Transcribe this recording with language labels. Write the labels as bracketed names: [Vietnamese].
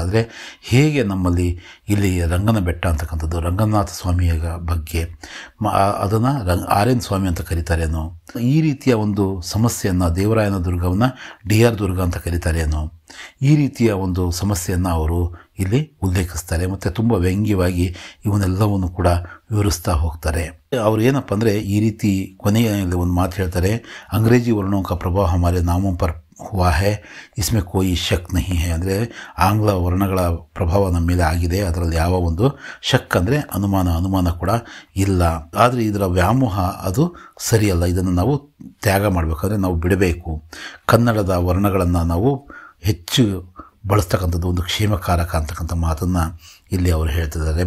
[Kannada] ಆದರೆ ಹೇಗೆ ನಮ್ಮಲ್ಲಿ ಇಲ್ಲಿ ರಂಗನ ಬೆಟ್ಟ ಅಂತಕ್ಕಂಥದ್ದು ರಂಗನಾಥ ಸ್ವಾಮಿಯ ಬಗ್ಗೆ ಅದನ್ನು ಆರ್ಯನ್ ಸ್ವಾಮಿ ಅಂತ ಕರೀತಾರೇನೋ, ಈ ರೀತಿಯ ಒಂದು ಸಮಸ್ಯೆಯನ್ನು ದೇವರಾಯನ ದುರ್ಗವನ್ನು DR ದುರ್ಗ ಅಂತ ಕರೀತಾರೇನೋ, ಈ ರೀತಿಯ ಒಂದು ಸಮಸ್ಯೆಯನ್ನು ಅವರು ಇಲ್ಲಿ ಉಲ್ಲೇಖಿಸ್ತಾರೆ. ಮತ್ತು ತುಂಬ ವ್ಯಂಗ್ಯವಾಗಿ ಇವನ್ನೆಲ್ಲವನ್ನು ಕೂಡ ವಿವರಿಸ್ತಾ ಹೋಗ್ತಾರೆ. ಅವರು ಏನಪ್ಪ ಅಂದರೆ ಈ ರೀತಿ ಕೊನೆಯಲ್ಲಿ ಒಂದು ಮಾತು ಹೇಳ್ತಾರೆ, [Hindi] ಅಂಗ್ರೇಜಿ ವರ್ಣೋं का प्रभाव हमारे नामों पर हुआ है इसमें कोई शक नहीं है. [Kannada] ಅಂದರೆ ಆಂಗ್ಲ ವರ್ಣಗಳ ಪ್ರಭಾವ ನಮ್ಮ ಮೇಲೆ ಆಗಿದೆ, ಅದರಲ್ಲಿ ಯಾವ ಒಂದು ಶಕ್ ಅಂದರೆ ಅನುಮಾನ ಕೂಡ ಇಲ್ಲ. ಆದರೆ ಇದರ ವ್ಯಾಮೋಹ ಅದು ಸರಿಯಲ್ಲ, ಇದನ್ನು ನಾವು ತ್ಯಾಗ ಮಾಡಬೇಕಾದ್ರೆ ನಾವು ಬಿಡಬೇಕು. ಕನ್ನಡದ ವರ್ಣಗಳನ್ನು ನಾವು ಹೆಚ್ಚು ಬಳಸ್ತಕ್ಕಂಥದ್ದು ಒಂದು ಕ್ಷೇಮಕಾರಕ ಅಂತಕ್ಕಂಥ ಮಾತನ್ನು ಇಲ್ಲಿ ಅವರು ಹೇಳ್ತಿದ್ದಾರೆ.